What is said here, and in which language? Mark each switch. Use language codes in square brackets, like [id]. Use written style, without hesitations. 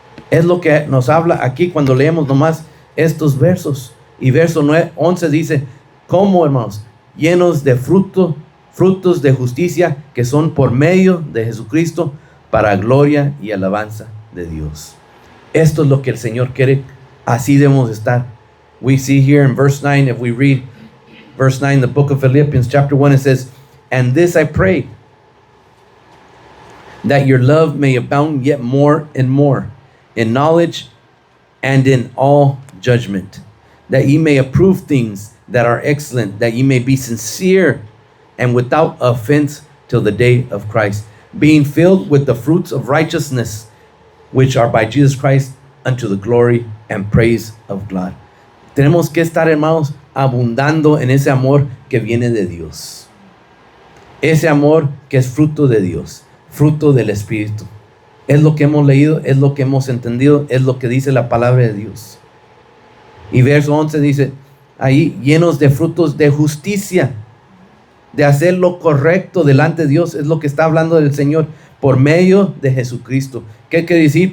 [es] Es lo que nos habla aquí cuando leemos nomás estos versos. Y verso 11 dice, ¿cómo, hermanos? Llenos de frutos de justicia que son por medio de Jesucristo para gloria y alabanza de Dios. Esto es lo que el Señor quiere. Así debemos estar. [en] We see here in verse 9, if we read verse 9, the book of Philippians chapter 1, it says, and this I pray, that your love may abound yet more and more in knowledge and in all judgment, that ye may approve things that are excellent, that ye may be sincere and without offense till the day of Christ, being filled with the fruits of righteousness, which are by Jesus Christ unto the glory and praise of God. [es] Tenemos que estar, hermanos, abundando en ese amor que viene de Dios. Ese amor que es fruto de Dios, fruto del Espíritu. Es lo que hemos leído, es lo que hemos entendido, es lo que dice la palabra de Dios. Y verso 11 dice, ahí llenos de frutos de justicia, de hacer lo correcto delante de Dios, es lo que está hablando del Señor, por medio de Jesucristo. ¿Qué quiere decir?